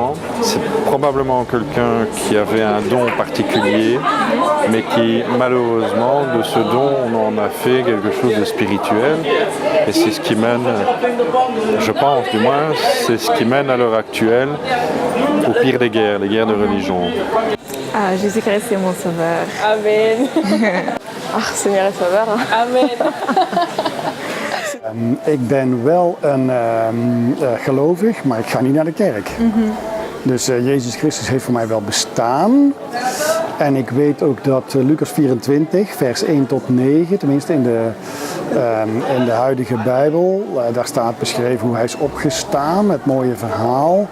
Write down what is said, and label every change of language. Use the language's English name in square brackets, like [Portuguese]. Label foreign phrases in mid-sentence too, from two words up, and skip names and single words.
[French] C'est probablement quelqu'un qui avait un don particulier, mais qui, malheureusement, de ce don, on en a fait quelque chose de spirituel. Et c'est ce qui mène, je pense du moins, c'est ce qui mène à l'heure actuelle au pire des guerres, les guerres de religion. Ah, Jésus-Christ, c'est mon sauveur. Amen. Ah, Seigneur et sauveur. Amen. [Dutch] Ik ben wel een gelovig, maar ik ga niet naar de kerk. Dus Jezus Christus heeft voor mij wel bestaan. En ik weet ook dat Lucas 24, vers 1 tot 9, tenminste in de huidige Bijbel, daar staat beschreven hoe hij is opgestaan, het mooie verhaal.